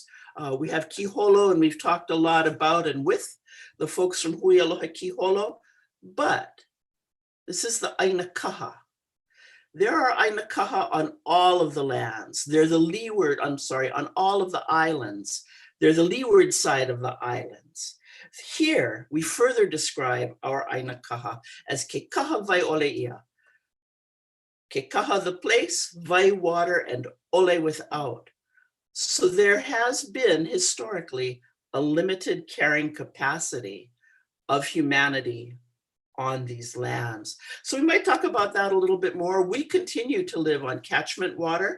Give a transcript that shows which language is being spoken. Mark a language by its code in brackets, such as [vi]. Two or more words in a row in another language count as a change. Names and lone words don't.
[en] We have Kiholo, and we've talked a lot about and with the folks from Hui Aloha Kiholo, but this is the Aina Kaha. there are Ainakaha on all of the lands. They're the leeward, on all of the islands. They're the leeward side of the islands. Here, we further describe our Ainakaha as Kekaha [haw] vai oleia. [en] Kekaha the place, vai water, and ole without. So there has been historically a limited carrying capacity of humanity on these lands. So we might talk about that a little bit more. We continue to live on catchment water.